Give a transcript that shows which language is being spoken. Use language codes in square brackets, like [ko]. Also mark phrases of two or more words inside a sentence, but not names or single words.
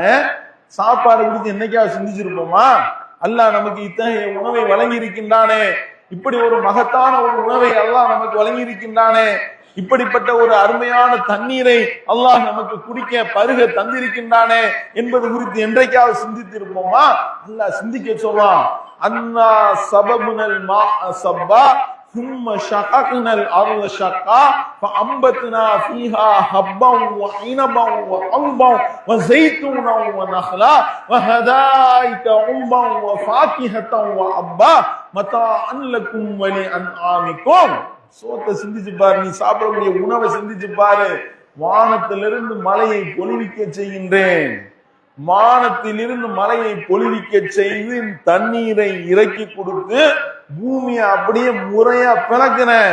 [ta] சாப்பாடு குறித்து என்னைக்காவது சிந்திச்சிருப்போமா? அல்லாஹ் நமக்கு இத்தகைய உணவை வழங்கி இருக்கின்றானே, இப்படி ஒரு மகத்தான ஒரு உணவை அல்லாஹ் நமக்கு வழங்கி இருக்கின்றானே, இப்படிப்பட்ட ஒரு அருமையான தண்ணீரை அல்லாஹ் நமக்கு குடிக்க பருக தந்திருக்கின்றானே என்பது குறித்து என்றைக்காவது சிந்தித்திருப்போமா? அல்லாஹ் சிந்திக்க சொல்றான். [ar] أنا صببنا الماء صبا ثم شققنا الارض شقا فانبتنا فيها حبا وعنبا وعنبا وزيتونا ونخلا وحدائق غلبا وفاكهة وابا متاعا لكم ولأنعامكم. [ta] சோத்தை சிந்திச்சு பாரு, நீ சாப்பிடக்கூடிய உணவை சிந்திச்சு பாரு. வானத்திலிருந்து மலையை பொழிவிக்க செய்கின்றேன், வானத்திலிருந்து மலையை பொழிவிக்க செய்து தண்ணீரை இறக்கி கொடுத்து பூமியை அப்படியே முறையா பிளக்குறேன்.